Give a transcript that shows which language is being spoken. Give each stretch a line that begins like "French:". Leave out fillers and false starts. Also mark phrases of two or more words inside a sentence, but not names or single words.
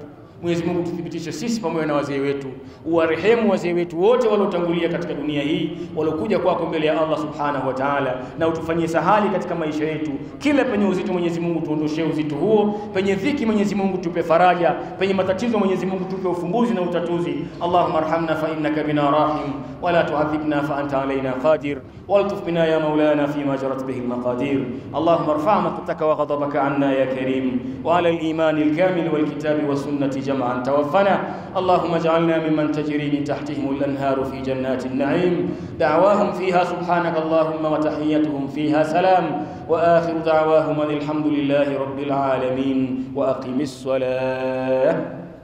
Swahili: Mwenyezi Mungu tuthibitishe sisi pamoja na wazee wetu, uwarehemu wazee wetu wote waliotangulia katika dunia hii, waliokuja kwako mbele ya Allah
Arabic: سبحانه وتعالى,
Swahili: na utufanyie sahali katika maisha yetu. Kila penye uzito Mwenyezi Mungu tuondoshe uzito huo, penye dhiki Mwenyezi Mungu tupe faraja, penye matatizo Mwenyezi Mungu tupe ufumbuzi na utatuzi.
Arabic: اللهم ارحمنا فإنك بنا رحيم ولا تعذبنا فأنت علينا قادر والطف بنا يا مولانا فيما جرت به المقادير. اللهم ارفع مقتك وغضبك عنا يا كريم وعلى الإيمان الكامل والكتاب والسنة جمعا توفنا. اللهم اجعلنا ممن تجري من تحتهم الأنهار في جنات النعيم، دعواهم فيها سبحانك اللهم وتحيتهم فيها سلام، وآخر دعواهم الحمد لله رب العالمين، وأقم الصلاة.